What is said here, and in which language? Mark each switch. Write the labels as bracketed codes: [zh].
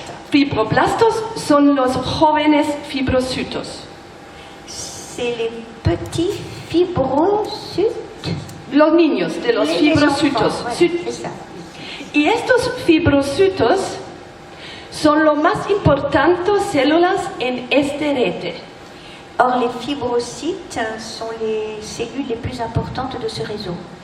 [es] Fibroblastos son los jóvenes fibrocitos. [fr] C'est les petits fibrocytes. [es] Los niños de los fibrocitos. [fr] Enfants, ouais, c'est ça. [es] Y estos fibrocitos son las más importantes células en este rete. [fr] Or, les fibrocytes sont les cellules les plus importantes de ce réseau.